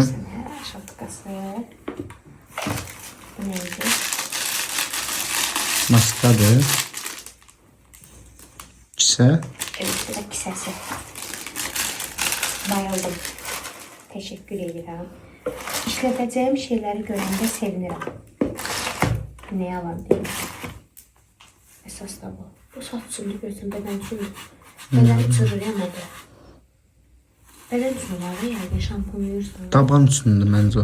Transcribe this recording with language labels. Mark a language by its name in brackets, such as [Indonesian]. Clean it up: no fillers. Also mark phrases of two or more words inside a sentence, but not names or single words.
[Turkish] şapkası. Bu neydi? [Azerbaijani] Maskadır. Kisə. [Turkish] Evet, bu da kisəsi. Bayıldım. Teşekkür ederim. [Azerbaijani] İşlədəcəyim şeyləri görəndə sevinirəm. [Turkish] Ne yalan deyim. [Azerbaijani] Əsas da bu. Bu saç üçündür, görsən bədən üçündür. Bədən üçündür, yamadı. Bədən üçündür var ya, yəqin şampun yuyursan. Taban üstündür məncə o.